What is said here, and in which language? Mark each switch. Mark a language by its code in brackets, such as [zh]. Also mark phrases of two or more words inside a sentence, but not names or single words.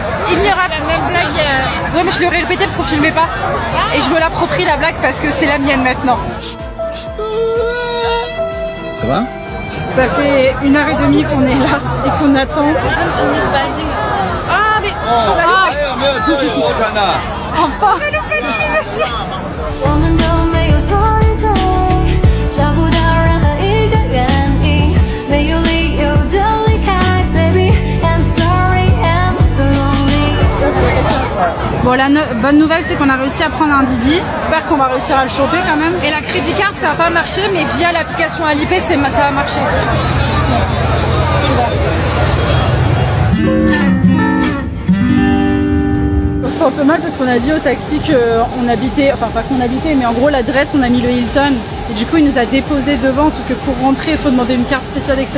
[fr] Il n'y aura pas la même blague. Ouais, mais je l'aurais répété parce qu'on filmait pas. Et je me l'approprie la blague parce que c'est la mienne maintenant. Ça va? Ça fait 1h30 qu'on est là et qu'on attend. Ah mais Enfin. [zh] 我们都没有错与对，找不到任何一个原因，没有理由的离开 ， [en] Baby I'm sorry I'm so lonely。 [fr] Bon, la bonne nouvelle, c'est qu'on a réussi à prendre un Didi. J'espère qu'on va réussir à le choper quand même. Et la [en] crédit card [fr] ça va pas marcher, mais via l'application Alipay ça va marcher. C'est un peu mal parce qu'on a dit au taxi qu'on habitait, enfin pas qu'on habitait, mais en gros l'adresse on a mis le Hilton et du coup il nous a déposé devant, sauf que pour rentrer il faut demander une carte spéciale etc.